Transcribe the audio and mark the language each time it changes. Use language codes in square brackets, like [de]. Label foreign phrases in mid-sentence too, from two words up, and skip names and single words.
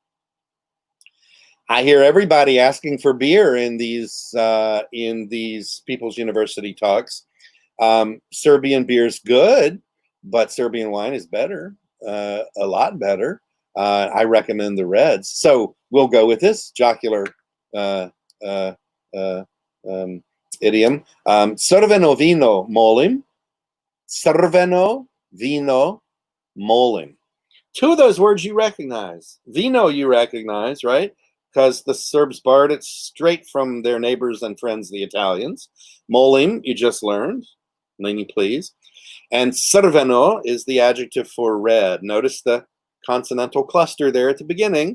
[en] I hear everybody asking for beer in these People's University talks. Serbian beer's good, but Serbian wine is better, a lot better. I recommend the reds. So we'll go with this jocular idiom. [sr] Crveno vino molim. Crveno vino molim. [en] 2 of those words you recognize. Vino you recognize, right? Because the Serbs borrowed it straight from their neighbors and friends, the Italians. Molim, you just learned. Lenny, please. And crveno is the adjective for red. Notice the consonantal cluster there at the beginning.